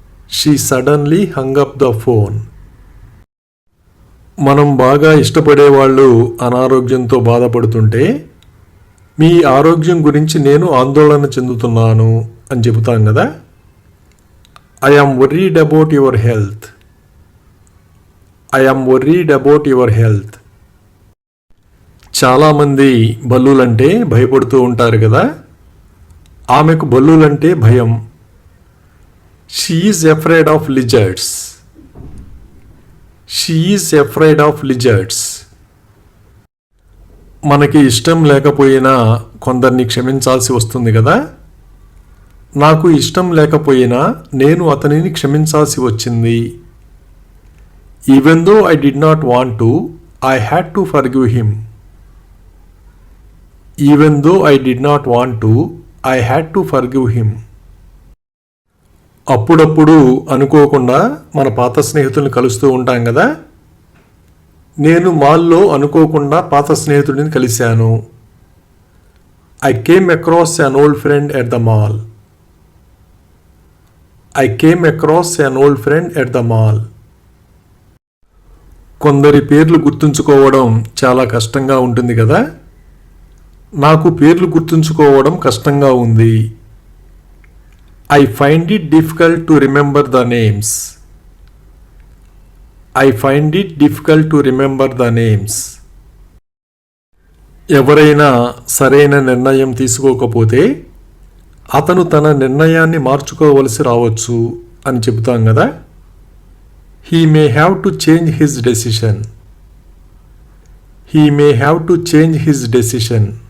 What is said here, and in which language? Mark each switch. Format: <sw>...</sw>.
<en>She suddenly hung up the phone.</en> <te>మనం బాగా ఇష్టపడే వాళ్ళు అనారోగ్యంతో బాధపడుతుంటే మీ ఆరోగ్యం గురించి నేను ఆందోళన చెందుతున్నాను అని చెబుతాం కదా.</te> <en>I am worried about your health. I am worried about your health.</en> <te>చాలామంది బల్లులంటే భయపడుతూ ఉంటారు కదా. ఆమెకు బల్లులంటే భయం.</te> <en>She is afraid of lizards. She is afraid of lizards.</en> <te>మనకి ఇష్టం లేకపోయినా కొందరిని క్షమించాల్సి వస్తుంది కదా. నాకు ఇష్టం లేకపోయినా నేను అతనిని క్షమించాల్సి వచ్చింది.</te> <en>Even though I did not want to, I had to forgive him. Even though I did not want to, I had to forgive him.</en> <te>అప్పుడప్పుడు అనుకోకుండా మన పాత స్నేహితుల్ని కలుస్తూ ఉంటాం కదా. నేను మాల్లో అనుకోకుండా పాత స్నేహితుడిని కలిశాను.</te> <en>I came across an old friend at the mall. I came across an old friend at the mall.</en> <te>కొందరి పేర్లు గుర్తుంచుకోవడం చాలా కష్టంగా ఉంటుంది కదా. నాకు పేర్లు గుర్తుంచుకోవడం కష్టంగా ఉంది.</te> <en>I find it difficult to remember the names. I find it difficult to remember the names.</en> <te>ఎవరైనా సరైన నిర్ణయం తీసుకోకపోతే అతను తన నిర్ణయాన్ని మార్చుకోవలసి రావచ్చు అని చెబుతాం కదా.</te> <en>He may have to change his decision. He may have to change his decision.</en>